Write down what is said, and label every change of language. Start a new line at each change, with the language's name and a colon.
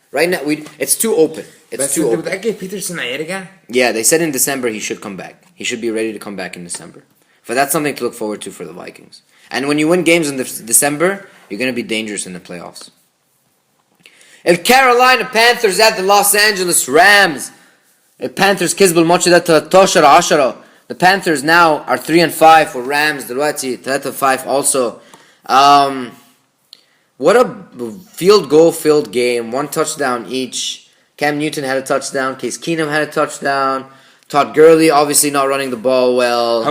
English: Right now, it's too open. It's too open.
Arabic: متأكد بيترسون هيرجع؟
English: Yeah, they said in December he should come back. He should be ready to come back in December. But that's something to look forward to for the Vikings. And when you win games in December, you're going to be dangerous in the playoffs. The Carolina Panthers at the Los Angeles Rams.
Arabic: The Panthers كسبوا الماتش ده 13-10.
English: The Panthers now are 3-5 for Rams. دلوقتي 3-5 also. What a field goal filled game. 1 touchdown each. Cam Newton had a touchdown. Case Keenum had a touchdown. Todd Gurley obviously not running the ball well.